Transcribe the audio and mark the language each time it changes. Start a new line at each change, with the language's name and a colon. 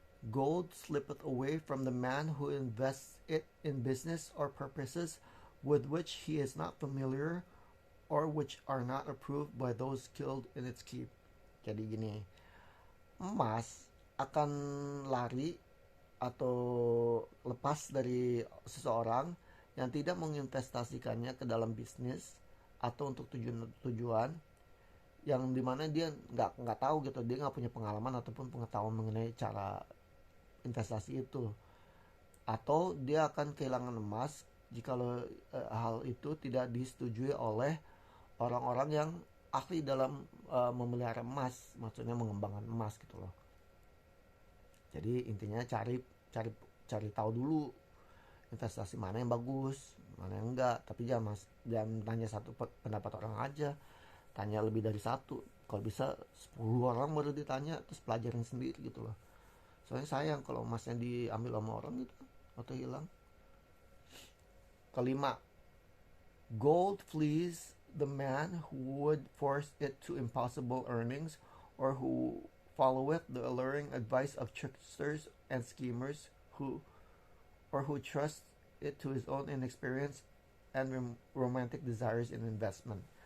English: Gold slippeth away from the man who invests it in business or purposes with which he is not familiar or which are not approved by those skilled in its keep.
Indonesian: Jadi gini, emas akan lari atau lepas dari seseorang yang tidak menginvestasikannya ke dalam bisnis atau untuk tujuan yang dimana dia nggak tahu gitu, dia nggak punya pengalaman ataupun pengetahuan mengenai cara investasi itu, atau dia akan kehilangan emas jika hal itu tidak disetujui oleh orang-orang yang ahli dalam memelihara emas, maksudnya mengembangkan emas gitu loh. Jadi intinya cari cari cari tahu dulu investasi mana yang bagus, mana yang enggak. Tapi jangan tanya satu pendapat orang aja, tanya lebih dari satu. Kalau bisa 10 orang baru ditanya, terus pelajarin sendiri gitu loh. Soalnya sayang kalau emasnya diambil sama orang gitu atau hilang. Kelima,
English: gold flees the man who would force it to impossible earnings, or who followeth the alluring advice of tricksters and schemers, who trusts it to his own inexperience and romantic desires in investment.